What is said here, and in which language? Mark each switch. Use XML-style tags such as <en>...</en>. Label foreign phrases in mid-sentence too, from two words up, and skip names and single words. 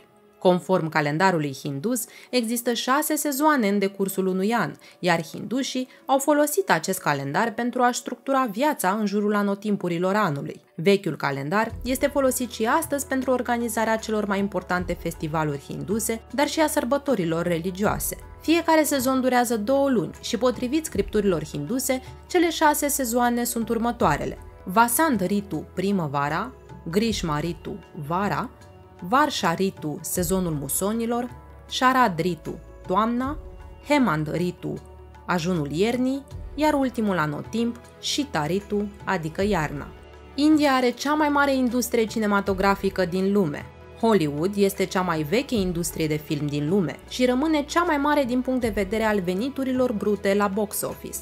<ro>Conform calendarului hindus, există 6 sezoane în decursul unui an, iar hindușii au folosit acest calendar pentru a structura viața în jurul anotimpurilor anului. Vechiul calendar este folosit și astăzi pentru organizarea celor mai importante festivaluri hinduse, dar și a sărbătorilor religioase. Fiecare sezon durează 2 luni și, potrivit scripturilor hinduse, cele 6 sezoane sunt următoarele: Vasant Ritu, primăvara; Grishma Ritu, vara; Varsha Ritu, sezonul musonilor; Sharad Ritu, toamna; Hemant Ritu, ajunul iernii; iar ultimul anotimp, Shita Ritu, adică iarna. India are cea mai mare industrie cinematografică din lume. Hollywood este cea mai veche industrie de film din lume și rămâne cea mai mare din punct de vedere al veniturilor brute la</ro> <en>box office.</en>